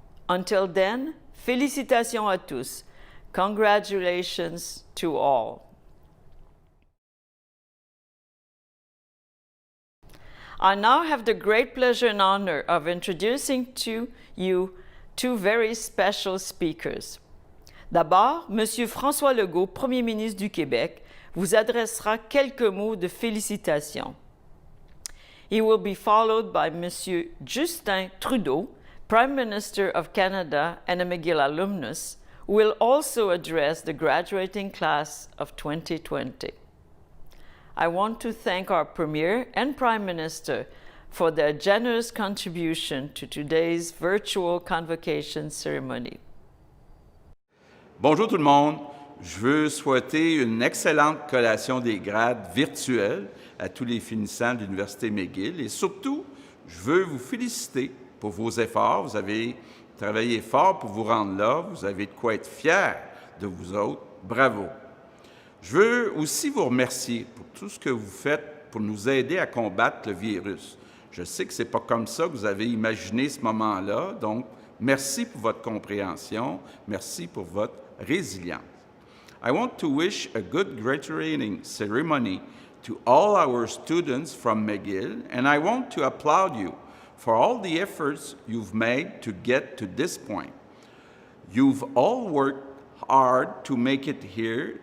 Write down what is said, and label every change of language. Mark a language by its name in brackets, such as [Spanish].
[English] Until then, [French] félicitations à tous. [English] Congratulations to all. I now have the great pleasure and honor of introducing to you two very special speakers. [French] D'abord, Monsieur François Legault, Premier ministre du Québec, vous adressera quelques mots de félicitations. [English] He will be followed by Monsieur Justin Trudeau, Prime Minister of Canada and a McGill alumnus, who will also address the graduating class of 2020. I want to thank our Premier and Prime Minister for their generous contribution to today's Virtual Convocation Ceremony. [French] Bonjour tout le monde. Je veux souhaiter une excellente collation des grades virtuelle à tous les finissants de l'Université McGill et surtout, je veux vous féliciter pour vos efforts. Vous avez travaillé fort pour vous rendre là. Vous avez de quoi être fiers de vous autres. Bravo. Je veux aussi vous remercier pour tout ce que vous faites pour nous aider à combattre le virus. Je sais que ce n'est pas comme ça que vous avez imaginé ce moment-là, donc merci pour votre compréhension, merci pour votre résilience. [English] I want to wish a good graduating ceremony to all our students from McGill, and I want to applaud you for all the efforts you've made to get to this point. You've all worked hard to make it here.